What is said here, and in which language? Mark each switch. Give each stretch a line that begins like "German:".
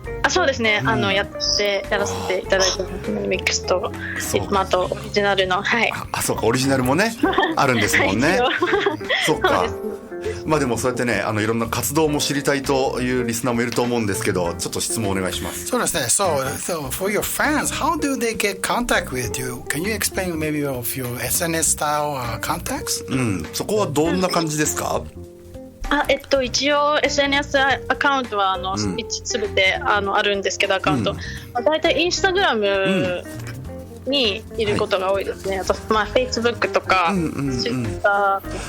Japanese: そうですね、やらせていただいてますリミックスと、あとオリジナルの。そうか、オリジナルもねあるんですもんね。そっか。でもそうやってねいろんな活動も知りたいというリスナーもいると思うんですけど、ちょっと質問お願いします。そうですね。
English: So for your fans, how do they get contact with you? Can you explain maybe of your SNS style contacts?
Japanese: そこはどんな感じですか？一応 SNS アカウントはすべてあるんですけど、アカウント、だいたいインスタグラムにいることが多いですね。あとFacebook とか Twitter、